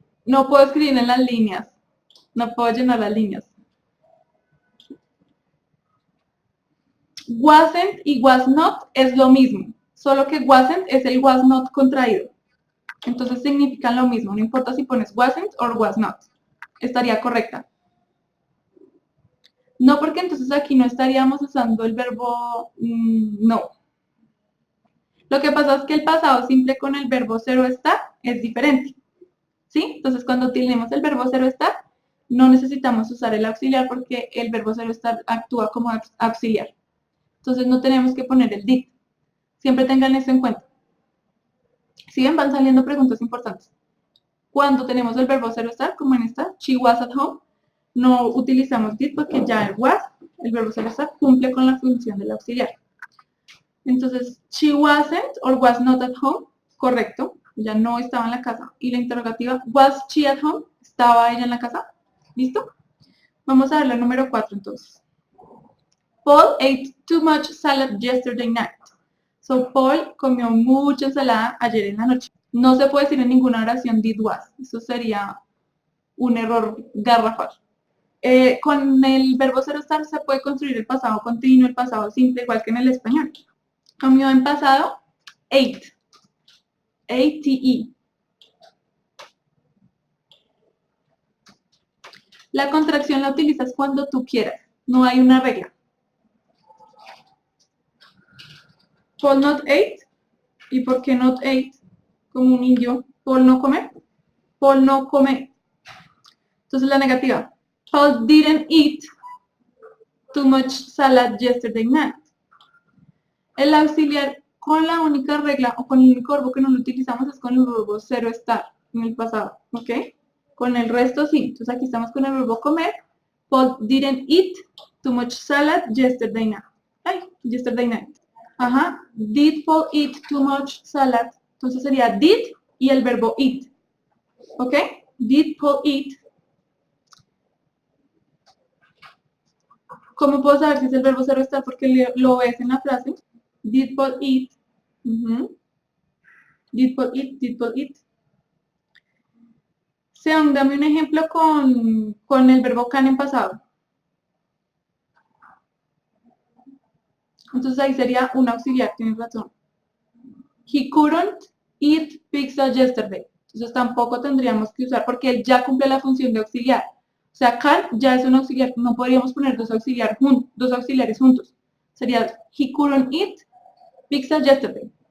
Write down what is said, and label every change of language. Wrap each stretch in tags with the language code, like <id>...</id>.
<es>No puedo escribir en las líneas. No puedo llenar las líneas. Wasn't y was not es lo mismo, solo que wasn't es el was not contraído. Entonces significan lo mismo, no importa si pones wasn't o was not. Estaría correcta. No, porque entonces aquí no estaríamos usando el verbo no. Lo que pasa es que el pasado simple con el verbo ser o estar es diferente. ¿Sí? Entonces cuando tenemos el verbo ser o estar, no necesitamos usar el auxiliar porque el verbo ser o estar actúa como auxiliar. Entonces no tenemos que poner el did. Siempre tengan eso en cuenta. Si ven, van saliendo preguntas importantes. Cuando tenemos el verbo ser o estar, como en esta,</es> <en>she was at home,</en> <es>no utilizamos did porque ya el was, el verbo ser o estar, cumple con la función del auxiliar. Entonces,</es> <en>she wasn't or was not at home,</en> <es>correcto, ella no estaba en la casa. Y la interrogativa,</es> <en>was she at home,</en> <es>¿estaba ella en la casa? ¿Listo? Vamos a ver la número 4 entonces.</es> <en>Paul ate too much salad yesterday night.</en> <es>So, Paul comió mucha ensalada ayer en la noche. No se puede decir en ninguna oración</es> <en>did was.</en> <es>Eso sería un error garrafal. Con el verbo ser o estar se puede construir el pasado continuo, el pasado simple, igual que en el español. Comió en pasado, ate. A-T-E. La contracción la utilizas cuando tú quieras. No hay una regla.</es> <en>Paul not ate.</en> <es>¿Y por qué not ate? Como un indio. Paul no come. Paul no come. Entonces la negativa.</es> <en>Paul didn't eat too much salad yesterday night.</en> <es>El auxiliar con la única regla o con el único verbo que no lo utilizamos es con el verbo ser o estar en el pasado. ¿Ok? Con el resto sí. Entonces aquí estamos con el verbo comer.</es> <en>Paul didn't eat too much salad yesterday night. Ay, yesterday night. Ajá. Did Paul eat too much salad?</en> <es>Entonces sería did y el verbo eat. ¿Ok?</es> <en>Did Paul eat?</en> <es>¿Cómo puedo saber si es el verbo ser o estar? Porque lo ves en la frase.</es> <en>Did Paul eat? Did Paul eat? Did Paul eat?</en> <es>Sean, dame un ejemplo con el verbo can en pasado. Entonces ahí sería un auxiliar, tienes razón.</es> <en>He couldn't eat pizza yesterday.</en> <es>Entonces tampoco tendríamos que usar, porque él ya cumple la función de auxiliar. O sea, can ya es un auxiliar, no podríamos poner dos auxiliares juntos.</es> <en>Sería, he couldn't eat pizza yesterday.</en>